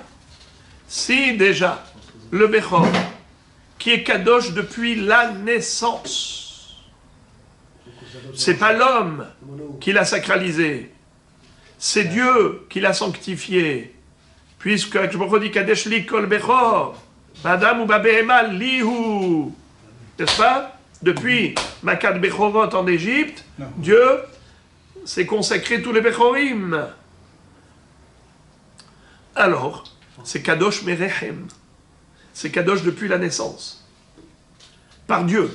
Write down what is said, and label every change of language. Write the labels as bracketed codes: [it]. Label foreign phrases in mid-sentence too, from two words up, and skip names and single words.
[fr] Si déjà le Bechor, qui est Kadosh depuis la naissance, c'est pas l'homme qui l'a sacralisé, c'est Dieu qui l'a sanctifié, puisque je me redis [he] קדש לי כל בכור, באדם ובבהמה לי הוא, [fr] n'est-ce pas? Depuis [he] מכת בכורות [fr] en Égypte, Dieu s'est consacré tous les Bechorim. Alors, c'est [he] קדוש מרחם, [fr] c'est Kadosh depuis la naissance, par Dieu.